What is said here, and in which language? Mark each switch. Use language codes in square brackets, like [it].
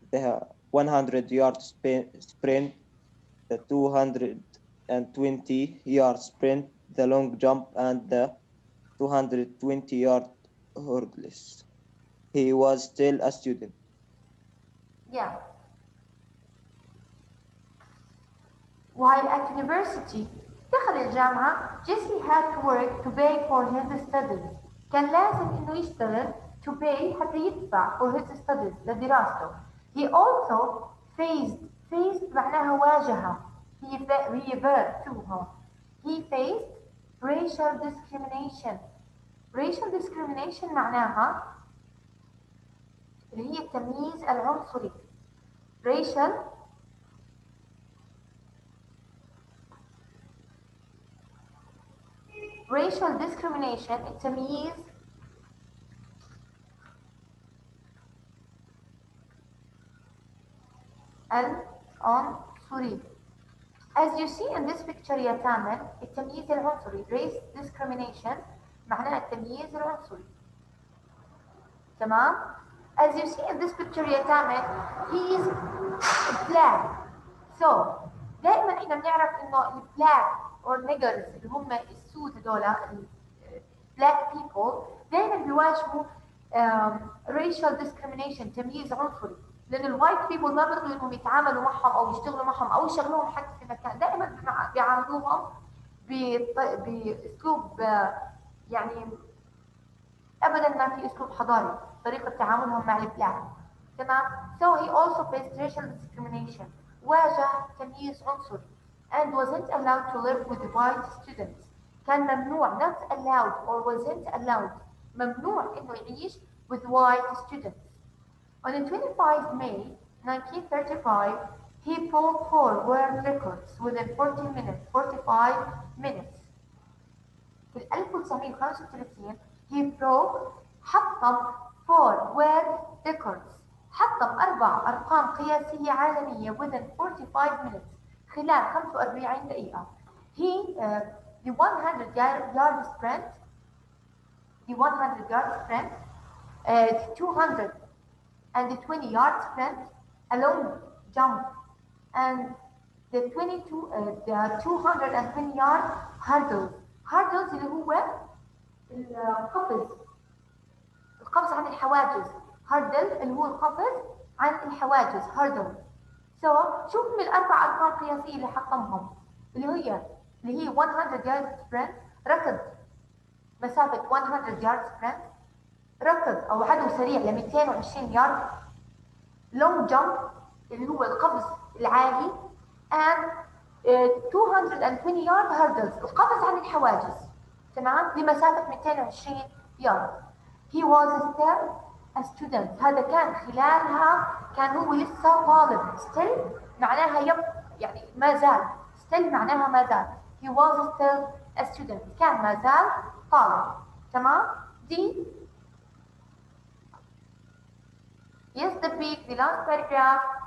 [en] The 100-yard sprint, the 220-yard sprint, the long jump, and the 220-yard hurdles. He was still a student. Yeah. While at university, [ar] دخل الجامعة, [en] Jesse had to work to pay for his studies. [ar] كان لازم إنه يشتغل [en] to pay [ar] حتى يدفع [en] for his studies [ar] لدراسته. [en] He also faced [ar] معناها واجه. [en] هي verb too هون. He faced racial discrimination. [ar] racial discrimination معناها اللي هي التمييز العنصري. racial discrimination التمييز العنصري. [en] As you see in this picture [ar] يا تامر التمييز العنصري [en] race discrimination [ar] معناها التمييز العنصري. تمام. [en] As you see in this picture يا تامر he is black. [ar] So دائما احنا بنعرف انه البلاك or niggers اللي هم السود هذول [en] black people [ar] دائما بيواجهوا racial discrimination تمييز عنصري. لأن الوايت بيبل ما بيرضوا إنهم يتعاملوا معهم أو يشتغلوا معهم أو يشغلوهم حتى في مكان. دائما بيعاملوهم بأسلوب يعني أبدا ما في أسلوب حضاري طريقة تعاملهم مع البلاك. تمام. [en] So he also faced racial discrimination. [ar] واجه تمييز عنصري. [en] And wasn't allowed to live with white students. [ar] كان ممنوع [en] not allowed or wasn't allowed [ar] ممنوع إنه يعيش [en] with white students. On the 25 May 1935, he broke 4 world records within 45 minutes. [ar] في 1935 [en] he broke [ar] حطم [en] 4 world records [ar] حطم 4 أرقام قياسية عالمية [en] within 45 minutes [ar] خلال 45 دقيقة. [en] He the 100 yard sprint, the 100 yard sprint, the 220 yard sprint, a long jump, and the 220 yard hurdles. [ar] hurdles اللي هو القفز عن الحواجز. hurdle اللي هو القفز عن الحواجز hurdle. شوف من الأربع أرقام قياسية اللي حطمهم اللي هي 100 yard sprint، ركض مسافة 100 yard sprint، ركض أو عدو سريع ل 220 يارد، long jump اللي هو القفز العالي، and 220 yard hurdles القفز عن الحواجز، تمام، لمسافة 220 يارد. [en] He was still a student. [ar] هذا كان خلالها كان هو لسه طالب. still معناها يعني ما زال. still معناها ما زال. [en] He was still a student. [ar] كان ما زال طالب. [en] تمام؟ دي Yes, the last paragraph.